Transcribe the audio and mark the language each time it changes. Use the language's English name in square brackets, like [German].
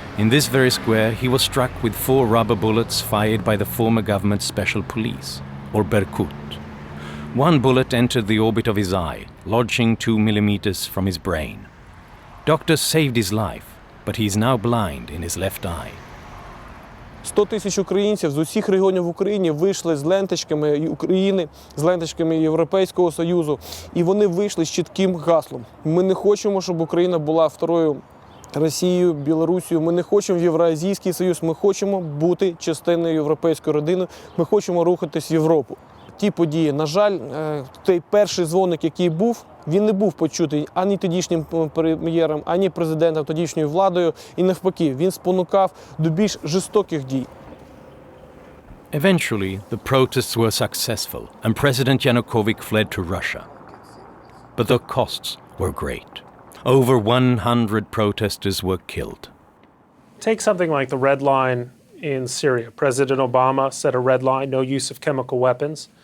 [English] In this very square, he was struck with 4 rubber bullets fired by the former government's special police, or Berkut. One bullet entered the orbit of his eye, lodging 2 millimeters from his brain. Doctors saved his life, but he is now blind in his left eye. [Ukrainian] 100 тисяч українців з усіх регіонів в Україні вийшли з ленточками України, з ленточками Європейського Союзу, і вони вийшли з чітким гаслом. Ми не хочемо, щоб Україна була второю Росією, Білорусією, ми не хочемо в Євразійський Союз, ми хочемо бути частиною європейської родини, ми хочемо рухатись в Європу. Ті події, на жаль, той перший дзвоник, який був, він не був почутий ані тодішнім прем'єром, ані президентом, тодішньою владою, і навпаки, він спонукав до більш жорстоких дій. [English] Eventually, the protests were successful and President Yanukovych fled to Russia. But the costs were great. Over 100 protesters were killed. Take something like the red line in Syria. President Obama set a red line, no use of chemical weapons.